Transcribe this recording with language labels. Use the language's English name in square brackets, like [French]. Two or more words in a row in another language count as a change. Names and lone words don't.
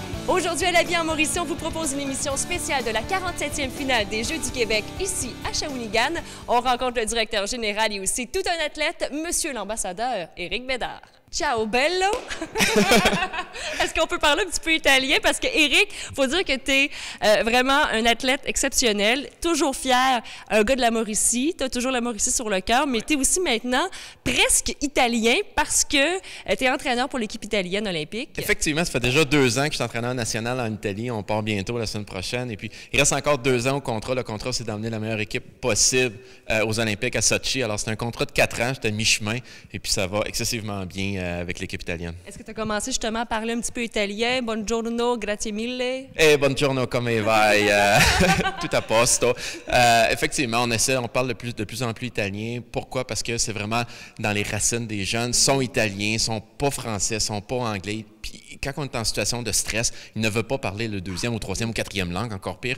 [French] Aujourd'hui, à La Vie en Mauricie, on vous propose une émission spéciale de la 47e finale des Jeux du Québec, ici à Shawinigan. On rencontre le directeur général et aussi tout un athlète, Monsieur l'ambassadeur Éric Bédard. [Italian] Ciao bello! [French] Est-ce qu'on peut parler un petit peu italien? Parce que Éric, il faut dire que tu es vraiment un athlète exceptionnel, toujours fier, un gars de la Mauricie. Tu as toujours la Mauricie sur le cœur, mais tu es aussi maintenant presque italien parce que tu es entraîneur pour l'équipe italienne olympique. Effectivement, ça fait déjà 2 ans que je suis entraîneur national en Italie. On part bientôt la semaine prochaine. Et puis, il reste encore 2 ans au contrat. Le contrat, c'est d'emmener la meilleure équipe possible aux Olympiques à Sochi. Alors, c'est un contrat de 4 ans. J'étais à mi-chemin. Et puis, ça va excessivement bien avec l'équipe italienne. Est-ce que tu as commencé justement à parler un petit peu italien? [Italian] Buongiorno, grazie mille. Buongiorno, come vai? Tout à posto. [French] Effectivement, on parle de plus en plus italien. Pourquoi? Parce que c'est vraiment dans les racines des jeunes. Ils sont italiens, ils sont pas français, ils sont pas anglais. Puis quand on est en situation de stress, ils ne veulent pas parler le 2e ou 3e ou 4e langue, encore pire.